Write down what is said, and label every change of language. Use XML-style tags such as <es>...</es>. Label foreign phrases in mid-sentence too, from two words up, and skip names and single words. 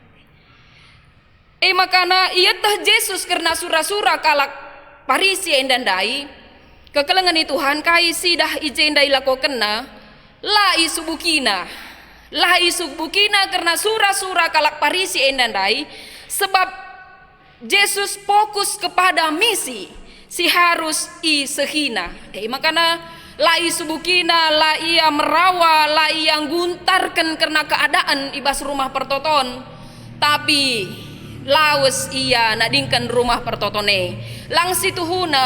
<btx>Makana iya tah Yesus karena sura-sura kalak Parisi endandai kekelengan Tuhan kai sidah ijendai lako kena la isubukina karena sura-sura kalak Parisi endandai, sebab Yesus</btx> <id>fokus kepada misi</id> <btx>si harus sehina. Makana la isubukina, la ia merawa, la ia guntarkan</btx> <id>karena keadaan</id> <btx>ibas rumah pertoton, tapi lawas ia nadingkan rumah pertotone lang situhuna</btx>